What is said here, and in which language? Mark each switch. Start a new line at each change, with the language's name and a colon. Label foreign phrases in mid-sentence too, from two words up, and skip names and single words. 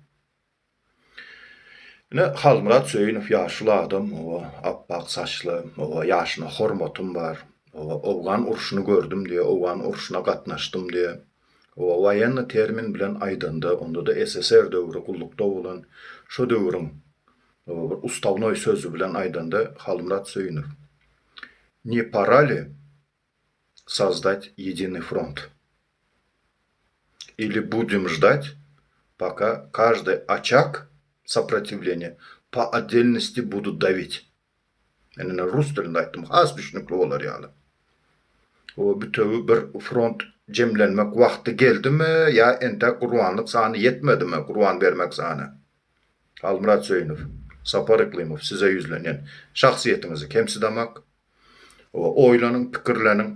Turkmen: Halmurat Söýünov ýaşly adam, o appak saçly, o ýaşyna hormatym bar. O Owgan urşuny gördüm diýe, Owgan urşuna gatnaşdym diýe. O
Russian: военный термин
Turkmen: bilen aýdandy, onda da SSR döwri gullukda bolan şu döwrüň bir ustavnoy sözü bilen aýdandy Halmurat Söýünov.
Russian: Не пора ли создать единый фронт? Или будем ждать, пока каждый очаг сопротивления по отдельности будут давить?
Turkmen: Yani Rus dilinde aytdım, az düşünükli olar yani. O bütöwi bir front jemlenmek wagty geldimi ya ente gurbanlyk sany yetmedimi gurban bermek sany? Halmurat Söýünov, Sapar Iklimov size ýüzlenýän şahsiýetiňizi kemsidamak, o oýlanyň, pikirleniň.